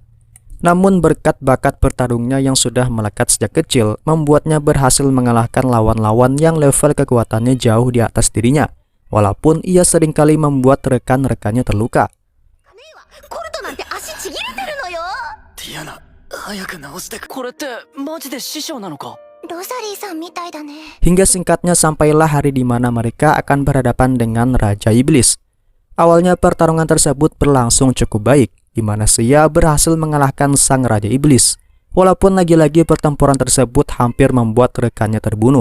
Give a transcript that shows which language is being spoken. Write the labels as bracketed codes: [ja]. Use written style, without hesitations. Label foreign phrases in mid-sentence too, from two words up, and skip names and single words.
[id] Namun berkat bakat bertarungnya yang sudah melekat sejak kecil, membuatnya berhasil mengalahkan lawan-lawan yang level kekuatannya jauh di atas dirinya, walaupun ia seringkali membuat rekan-rekannya terluka. Diana, [ja] 早く直してこれってマジで師匠なのか? [id] Hingga singkatnya sampailah hari di mana mereka akan berhadapan dengan Raja Iblis. Awalnya pertarungan tersebut berlangsung cukup baik, di mana Seiya berhasil mengalahkan sang Raja Iblis. Walaupun lagi-lagi pertempuran tersebut hampir membuat rekannya terbunuh.